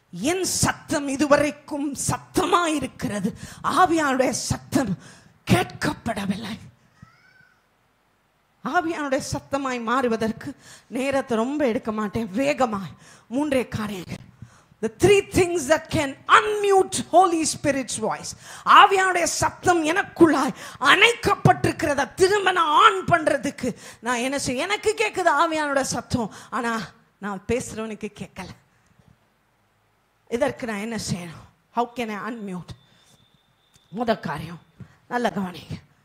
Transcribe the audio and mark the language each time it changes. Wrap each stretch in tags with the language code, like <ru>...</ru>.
<ta>என் சத்தம் இதுவரைக்கும் சத்தமா இருக்கிறது, ஆவியானுடைய சத்தம் கேட்கப்படவில்லை. ஆவியானுடைய சத்தமாய் மாறுவதற்கு நேரத்தை ரொம்ப எடுக்க மாட்டேன், வேகமாய் 3 காரியங்கள்.</ta> <en>The 3 things that can unmute Holy Spirit's voice.</en> <ta>ஆவியானுடைய சத்தம் எனக்குள்ளாய் அணைக்கப்பட்டிருக்கிறத திரும்ப நான் ஆன் பண்றதுக்கு நான் என்ன செய்ய? எனக்கு கேட்குது ஆவியானுடைய சத்தம், ஆனா நான் பேசுறவனுக்கு கேட்கல. இதற்கு நான் என்ன செய்யணும்?</ta> <en>How can I unmute?</en> <ta>முதல் காரியம் நல்ல கவனிங்க.</ta>